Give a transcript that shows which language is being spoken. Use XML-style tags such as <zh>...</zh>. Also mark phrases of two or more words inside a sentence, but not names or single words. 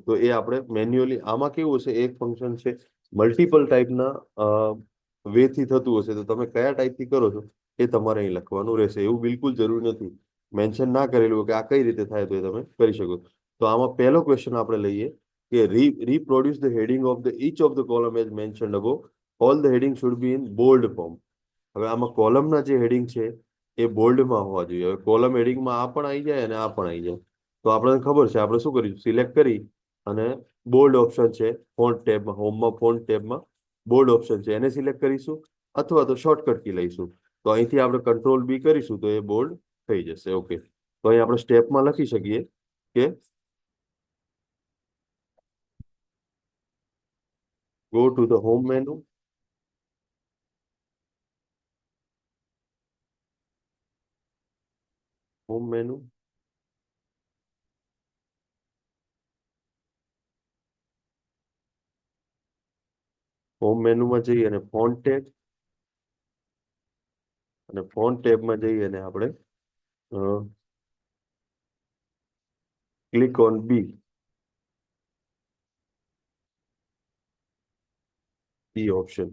<gu>તો એ આપણે મેન્યુઅલી, આમાં કેવું હશે, એક ફંક્શન છે, મલ્ટિપલ ટાઈપના વેથી થતું હશે, તો તમે કયા ટાઈપથી કરો છો એ તમારે અહીં લખવાનું રહેશે. એવું બિલકુલ જરૂરી નથી, મેન્શન ના કરેલું કે આ કઈ રીતે થાય તો એ તમે કરી શકો. તો આમાં પહેલો ક્વેશ્ચન આપણે લઈએ કે</gu> <en>reproduce the heading of the each of the column as mentioned above. All the heading should be in bold form.</en> <gu>હવે આમાં કોલમના જે હેડિંગ છે એ બોલ્ડમાં હોવા જોઈએ. હવે કોલમ હેડિંગમાં આ પણ આવી જાય અને આ પણ આવી જાય, તો આપણને ખબર છે આપણે શું કરીશું, સિલેક્ટ કરી અને</gu> <en>bold option</en> <gu>છે ફોન્ટ ટેબમાં, હોમમાં ફોન્ટ ટેબમાં</gu> <en>bold option</en> <gu>છે એને સિલેક્ટ કરીશું, અથવા તો</gu> <en>shortcut key</en> <gu>લઈશું. તો અહીંથી આપણે</gu> <en>control B</en> <gu>કરીશું તો એ બોલ્ડ થઈ જશે. ઓકે, તો અહીં આપણે સ્ટેપમાં લખી શકીએ કે</gu> <en>go to the home menu, home menu,</en> <gu>હોમ મેનુમાં જઈ અને ફોન્ટ ટેબ, અને ફોન્ટ ટેબમાં જઈ અને આપણે</gu> <en>click on B, B option.</en>